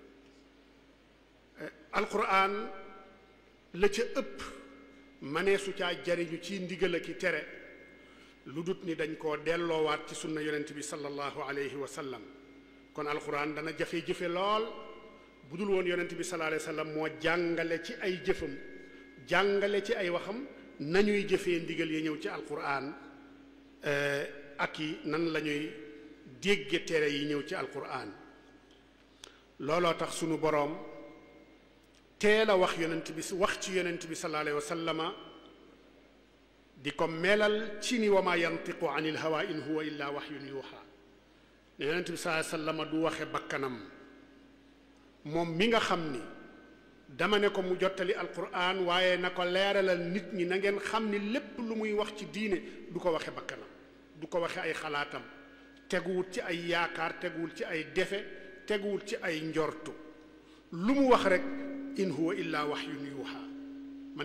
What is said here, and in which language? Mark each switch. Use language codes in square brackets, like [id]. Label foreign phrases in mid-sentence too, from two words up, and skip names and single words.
[wo] alquran la ca ëpp maneesu caa jariñu ci ndigal ak i tere lu dut ni dañ koo delloowaat ci sunna yonent bi [ar] صلى الله عليه وسلم [wo] kon alquran dana jafe-jëfe lool bu dul woon yonent bi [ar] صلى الله عليه وسلم [wo] moo jàngale ci ay jëfam jàngale ci ay waxam nañuy jëfee ndigal yi ñëw ci alquran ak i nan la ñuy dégge tere yi ñëw ci alquran looloo tax sunu boroom teel a wax ci yonent bi [ar] صلى الله عليه وسلم [wo] di ko melal ci ni [ar] وما ينطق عن الهوى إن هو إلا وحي يوحى [wo] ne yonent bi [ar] صلى الله عليه وسلم [wo] du waxe bakkanam moom mi nga xam ni dama ne ko mu jottali alquran waaye na ko leeralal nit ñi na ngeen xam ni lépp lu muy wax ci diine du ko waxe bakkanam du ko waxe ay xalaatam teguwul ci ay yaakaar teguwul ci ay defe teguwul ci ay njortu lu mu wax rek [ar] إن هو إلا وحي يوحى [wo] man